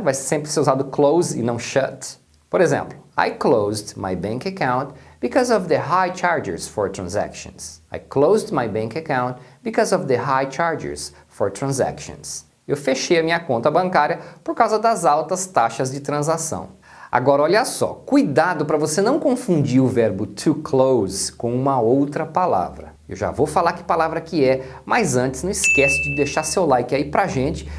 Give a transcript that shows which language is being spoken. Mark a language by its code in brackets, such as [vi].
[pt] Vai sempre ser usado close e não shut. Por exemplo, [en] I closed my bank account because of the high charges for transactions. I closed my bank account because of the high charges for transactions. [pt] Eu fechei a minha conta bancária por causa das altas taxas de transação. Agora olha só, cuidado para você não confundir o verbo to close com uma outra palavra. Eu já vou falar que palavra que é, mas antes não esquece de deixar seu like aí pra gente.